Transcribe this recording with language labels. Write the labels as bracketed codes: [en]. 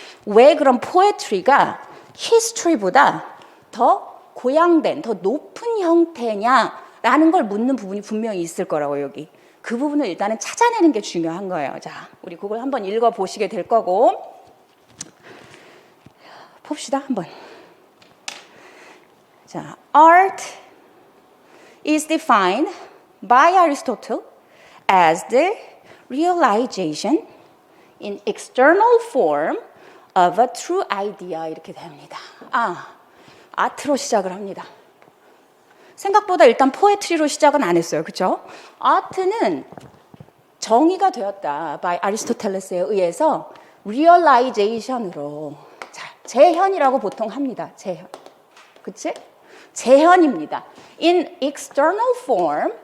[ko] 왜 그런 포에트리가 히스토리보다 더 고양된, 더 높은 형태냐라는 걸 묻는 부분이 분명히 있을 거라고, 여기. 그 부분을 일단은 찾아내는 게 중요한 거예요. 자, 우리 그걸 한번 읽어보시게 될 거고. 봅시다, 한번. [en] 자, art is defined by Aristotle as the realization in external form of a true idea. [ko] 이렇게 됩니다. 아트로 시작을 합니다. 생각보다 일단 포에트리로 시작은 안 했어요. 그렇죠? 아트는 정의가 되었다. by 아리스토텔레스에 의해서 realization으로. 자, 재현이라고 보통 합니다. 재현. 그치? 재현입니다. [en] in external form.